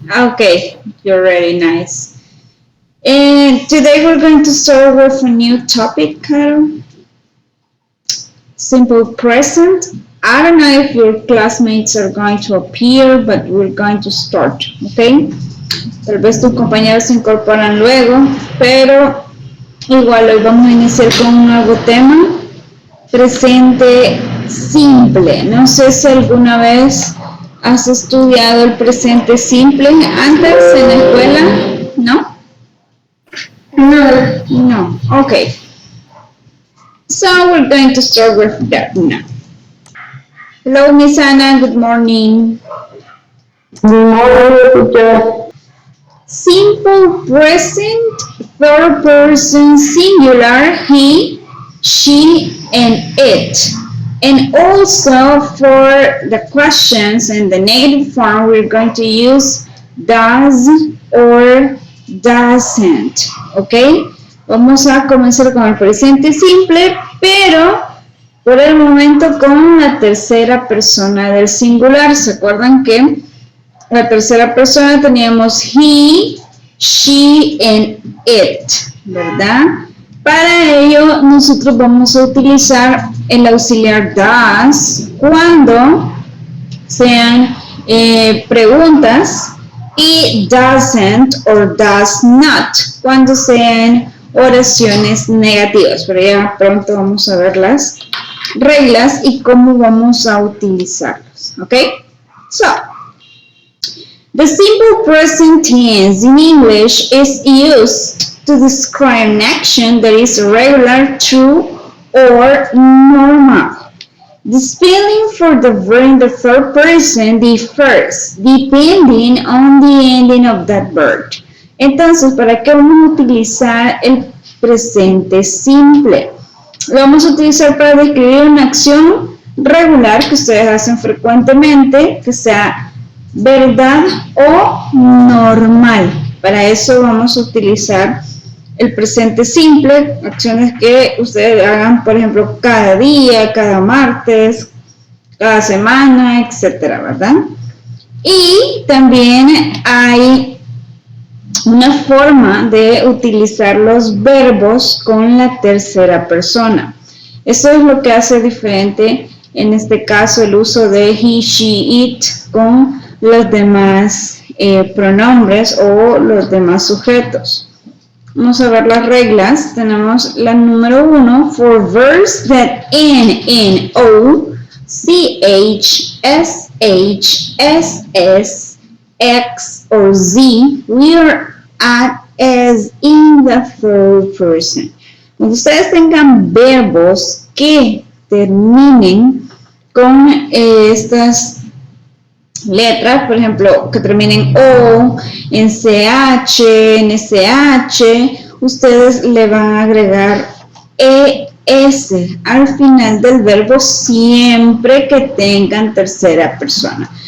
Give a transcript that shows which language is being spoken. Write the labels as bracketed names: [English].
[English] Okay, you're ready. Nice. And today we're going to start with a new topic, Carol. Simple present. I don't know if your classmates are going to appear, but we're going to start, okay? [Spanish] Tal vez tus compañeros se incorporan luego, pero igual hoy vamos a iniciar con un nuevo tema. Presente simple. No sé si alguna vez has estudiado el presente simple antes en la escuela. ¿No? No. [English] No. Okay. So we're going to start with that now. Hello, Miss Anna. Good morning. Good morning, teacher. Simple present, third person singular, he, she, and it. And also for the questions in the negative form, we're going to use does or doesn't. ¿Ok? [Spanish] Vamos a comenzar con el presente simple, pero por el momento con la tercera persona del singular. ¿Se acuerdan que la tercera persona teníamos [English] he, she, and it, [Spanish] ¿verdad? Para ello nosotros vamos a utilizar el auxiliar does cuando sean preguntas y [English] doesn't or does not [Spanish] cuando sean oraciones negativas. Pero ya pronto vamos a ver las reglas y cómo vamos a utilizarlos, ¿ok? [English] So, the simple present tense in English is used to describe an action that is regular, true, or normal. The spelling for the verb in the third person differs depending on the ending of that verb. [Spanish] Entonces, ¿para qué vamos a utilizar el presente simple? Lo vamos a utilizar para describir una acción regular que ustedes hacen frecuentemente, que sea verdad o normal. Para eso vamos a utilizar el presente simple, acciones que ustedes hagan, por ejemplo, cada día, cada martes, cada semana, etcétera, ¿verdad? Y también hay una forma de utilizar los verbos con la tercera persona. Eso es lo que hace diferente, en este caso, el uso de [English] he, she, it [Spanish] con los demás pronombres o los demás sujetos. Vamos a ver las reglas. Tenemos la número 1, [English] for verbs that end in O, CH, SH, SS, X, or Z, we are at as in the third person. [Spanish] Cuando ustedes tengan verbos que terminen con estas letras, por ejemplo, que terminen O, en CH, en SH, ustedes le van a agregar ES al final del verbo siempre que tengan tercera persona.